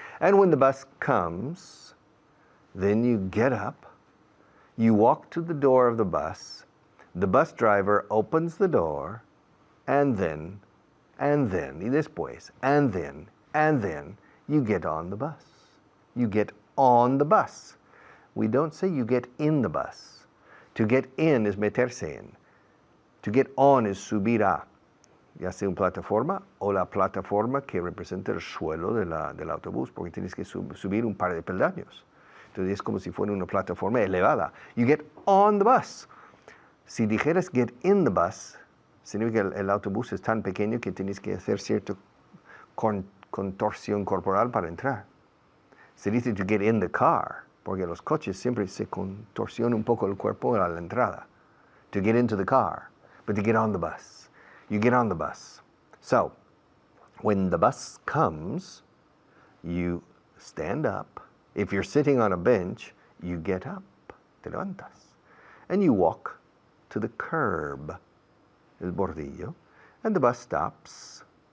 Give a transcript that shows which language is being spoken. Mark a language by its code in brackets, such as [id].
[en] And when the bus comes, then you get up, you walk to the door of the bus driver opens the door, and then, [es] y después, [en] and then, you get on the bus. You get on the bus. We don't say you get in the bus. To get in is [es] meterse en. [en] To get on is [es] subir a, ya sea una plataforma o la plataforma que representa el suelo del autobús, porque tienes que subir un par de peldaños. Entonces es como si fuera una plataforma elevada. [en] You get on the bus. [es] Si dijeras [en] get in the bus, [es] significa que el autobús es tan pequeño que tienes que hacer cierta contorsión corporal para entrar. Se dice [en] to get in the car, [es] porque los coches siempre se contorsiona un poco el cuerpo a la entrada. [en] To get into the car, but to get on the bus. You get on the bus. So, when the bus comes, you stand up. If you're sitting on a bench, you get up, [es] te levantas, [en] and you walk to the curb, [es] el bordillo, [en] and the bus stops.